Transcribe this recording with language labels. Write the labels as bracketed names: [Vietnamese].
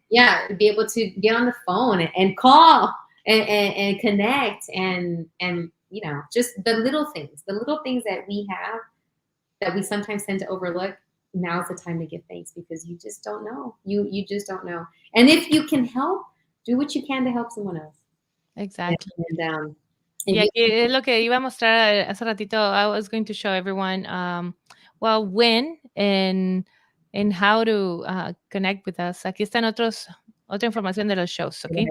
[English] yeah, be able to get on the phone and call and connect and just the little things that we have that we sometimes tend to overlook. Now's the time to give thanks, because you just don't know. You just don't know. And if you can help, do what you can to help someone else. Exactly. And [Spanish] Y aquí es lo que iba a mostrar hace ratito. [English] I was going to show everyone, when and how to connect with us. [Spanish] Aquí están otra información de los shows, okay?